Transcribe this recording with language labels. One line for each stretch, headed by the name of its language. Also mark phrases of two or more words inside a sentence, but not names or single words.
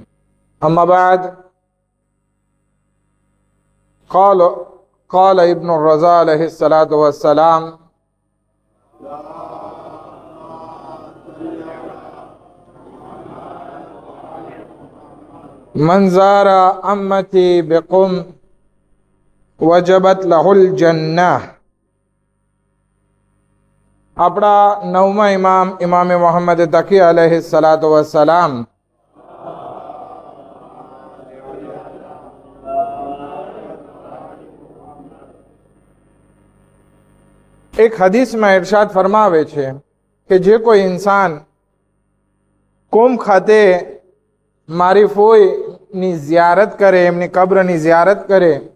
Arabic: أما بعد، قال ابن الرضا عليه الصلاة والسلام: من زار أمتي بقم وجبت له الجنة.
Gujarati: આપણા નવમા ઇમામે મોહમ્મદ તકી
Arabic: عليه الصلاة والسلام
Gujarati: એક હદીસમાં ઇરશાદ ફરમાવે છે કે જે કોઈ ઇન્સાન કોમ ખાતે મારી ફોઈની ઝિયારત કરે, એમની કબ્રની ઝિયારત કરે,